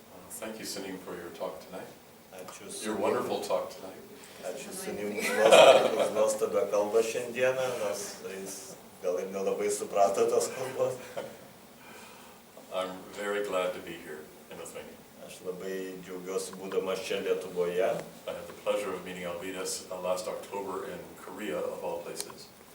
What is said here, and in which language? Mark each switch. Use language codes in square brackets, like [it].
[en] Thank you, Sunim, for your talk tonight. [lt] Ačiū [en] Your Sunim. wonderful talk tonight. [lt] Ačiū Sunim už nuostabią kalbą šiandieną, nors jis gal ir nelabai suprato tos kalbos. [en] I'm very glad to be here in Lithuania. [lt] Aš labai džiaugiuosi būdamas čia Lietuvoje. [en] I had the pleasure of meeting Alvydas last October in Korea, of all places.